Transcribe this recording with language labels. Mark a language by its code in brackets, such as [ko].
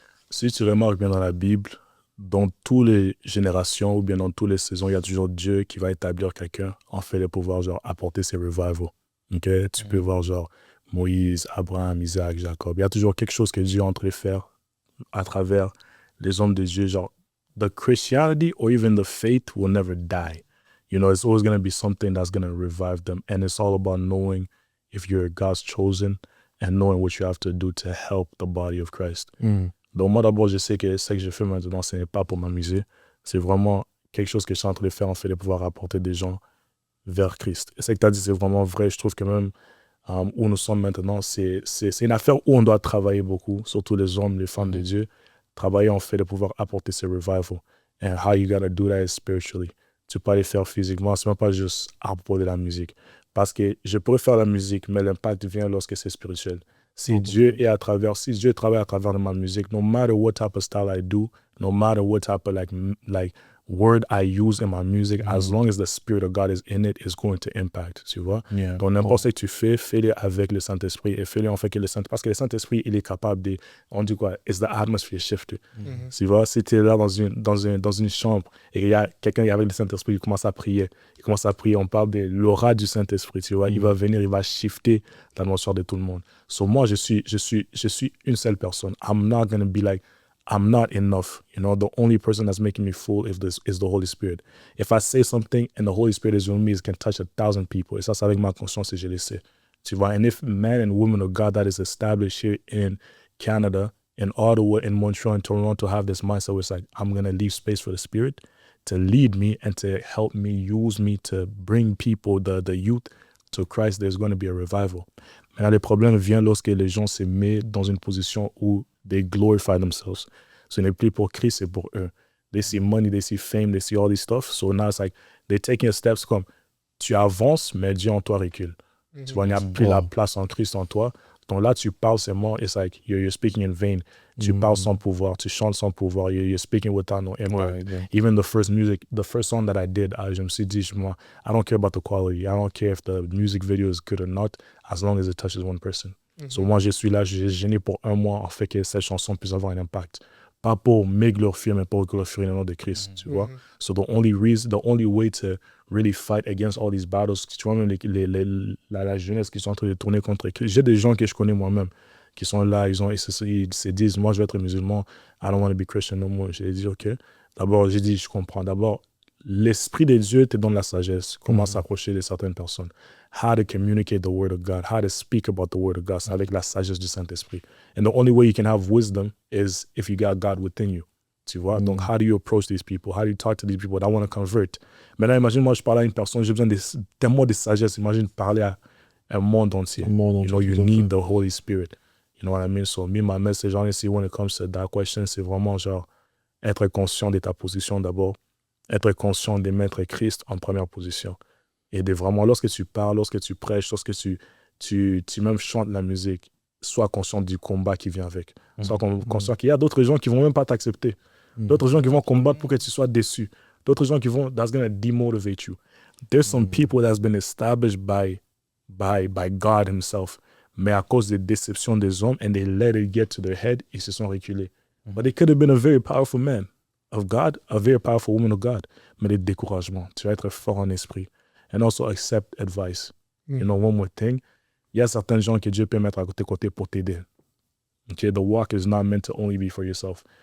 [fr] Si tu remarques bien dans la Bible, dans toutes les générations ou bien dans toutes les saisons, il y a toujours Dieu qui va établir quelqu'un en fait de pouvoir genre apporter ses revivals. Okay? Tu peux voir genre Moïse, Abraham, Isaac, Jacob. Il y a toujours quelque chose que Dieu est en train de faire à travers les hommes de Dieu. [en] Genre, the Christianity or even the faith will never die. You know, it's always going to be something that's going to revive them. And it's all about knowing if you're God's chosen and knowing what you have to do to help the body of Christ. [fr] Donc moi d'abord, je sais que ce que je fais maintenant, ce n'est pas pour m'amuser. C'est vraiment quelque chose que je suis en train de faire en fait de pouvoir apporter des gens vers Christ. Et ce que tu as dit, c'est vraiment vrai. Je trouve que même où nous sommes maintenant, c'est une affaire où on doit travailler beaucoup, surtout les hommes, les femmes de Dieu. Travailler en fait de pouvoir apporter ce revival. [en] And how you gotta do that is spiritually. [fr] Tu peux pas les faire physiquement, c'est même pas juste à propos de la musique. Parce que je pourrais faire la musique, mais l'impact vient lorsque c'est spirituel. Si Dieu travaille à travers de ma musique, [en] no matter what type of style I do, no matter what type of like word I use in my music, as long as the Spirit of God is in it, it's going to impact, [fr] tu vois. Donc n'importe ce que tu fais, fais-le avec le Saint-Esprit et fais-le en fait parce que le Saint-Esprit, il est capable de, on dit quoi, [en] it's the atmosphere shifter. [fr] Tu vois, si tu es là dans une chambre et il y a quelqu'un avec le Saint-Esprit, il commence à prier, on parle de l'aura du Saint-Esprit, tu vois, il va venir, il va shifter l'atmosphère de tout le monde. So moi, je suis une seule personne. [en] I'm not going to be like, I'm not enough. You know, the only person that's making me full is the Holy Spirit. If I say something and the Holy Spirit is with me, it can touch 1,000 people. [fr] Et ça, c'est avec ma conscience et je le sais. Tu vois, [en] and if men and women of God that is established here in Canada, in Ottawa, in Montreal, in Toronto have this mindset where it's like, I'm going to leave space for the Spirit to lead me and to help me, use me to bring people, the youth to Christ, there's going to be a revival. [fr] Maintenant, le problème vient lorsque les gens se mettent dans une position où [en] they glorify themselves. [fr] Ce n'est plus pour Christ, c'est pour eux. [en] They see money, they see fame, they see all this stuff. So now it's like, they're taking steps comme, [fr] tu avances, mais Dieu en toi recule. Tu vois, il n'y a plus la place en Christ en toi. Donc là, tu parles seulement, [en] it's like, you're speaking in vain. [fr] Tu parles sans pouvoir, tu chantes sans pouvoir, [en] you're speaking without no impact. Even the first song that I did, [fr] je me suis dit, moi, [en] I don't care about the quality. I don't care if the music video is good or not, as long as it touches one person. [fr] So moi, je suis là, j'ai gêné pour un mois en fait que cette chanson puisse avoir un impact. Pas pour me glorifier, mais pour glorifier le nom de Christ, tu vois. [en] So the only way to really fight against all these battles, [fr] tu vois, même la jeunesse qui sont en train de tourner contre Christ. J'ai des gens que je connais moi-même qui sont là, ils se disent, moi, je vais être musulman, [en] I don't want to be Christian no more. [fr] J'ai dit, OK. D'abord, j'ai dit, je comprends. D'abord, l'Esprit de Dieu te donne la sagesse, comment s'approcher de certaines personnes. [en] How to communicate the word of God, how to speak about the word of God, [fr] c'est avec la sagesse du Saint-Esprit. [en] And the only way you can have wisdom is if you got God within you. [fr] Tu vois? [en] Donc, how do you approach these people? How do you talk to these people that want to convert? [fr] Maintenant, imagine, moi, je parle à une personne, j'ai besoin tellement de sagesse. Imagine parler à un monde entier. [en] You know, you need the Holy Spirit. You know what I mean? So, me, my message, honestly, when it comes to that question, [fr] c'est vraiment genre être conscient de ta position d'abord, être conscient de mettre Christ en première position. Et de vraiment, lorsque tu parles, lorsque tu prêches, lorsque tu même chantes la musique, sois conscient du combat qui vient avec. Sois conscient qu'il y a d'autres gens qui vont même pas t'accepter. D'autres gens qui vont combattre pour que tu sois déçu. D'autres gens [en] that's going to demotivate you. There's some people that's been established by God himself. [fr] Mais à cause des déceptions des hommes, [en] and they let it get to their head, [fr] ils se sont reculés. [en] But they could have been a very powerful man of God, a very powerful woman of God. [fr] Mais les découragements, tu vas être fort en esprit. [en] And also accept advice. You know, one more thing. [fr] Il y a certains gens que Dieu peut mettre à côté pour t'aider. [en] Okay, the walk is not meant to only be for yourself.